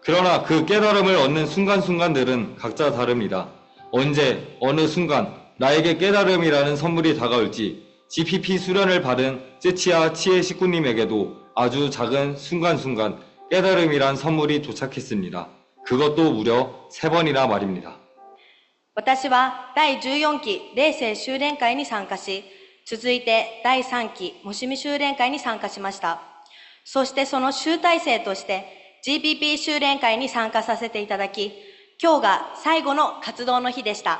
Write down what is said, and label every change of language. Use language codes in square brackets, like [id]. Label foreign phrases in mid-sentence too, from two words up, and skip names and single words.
[ko] 그러나 그 깨달음을 얻는 순간순간들은 각자 다릅니다. 언제, 어느 순간 나에게 깨달음이라는 선물이 다가올지 GPP 수련을 받은 쯔치야 치에 식구님에게도 아주 작은 순간순간 깨달음이란 선물이 도착했습니다. 그것도 무려 3번이나 말입니다. [ja] 私は第14期霊性修練会に参加し、続いて第3期もしみ修練会に参加しました。そしてその集大成として GPP 修練会に参加させていただき、今日が最後の活動の日でした。